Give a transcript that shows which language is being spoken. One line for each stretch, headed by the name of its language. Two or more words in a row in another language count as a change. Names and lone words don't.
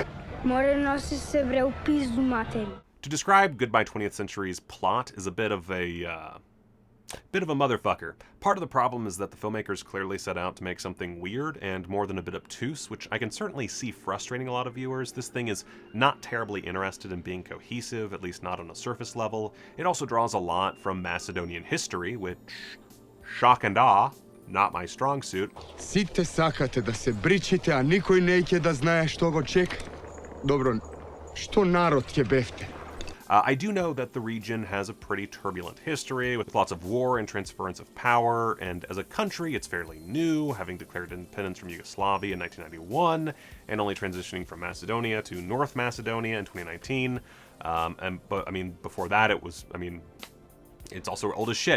Serbian: Море носи се бре у пизду матери.
English: To describe Goodbye 20th Century's plot is a bit of a motherfucker. Part of the problem is that the filmmakers clearly set out to make something weird and more than a bit obtuse, which I can certainly see frustrating a lot of viewers. This thing is not terribly interested in being cohesive, at least not on a surface level. It also draws a lot from Macedonian history, which, shock and awe, not my strong suit.
Macedonian: Сите сакате да се бричите, а никој неќе да знае што го чека. Добро, што народ ќе бевте?
English: I do know that the region has a pretty turbulent history, with lots of war and transference of power, and as a country, it's fairly new, having declared independence from Yugoslavia in 1991, and only transitioning from Macedonia to North Macedonia in 2019. But I mean, before that, it was, It's also old as shit.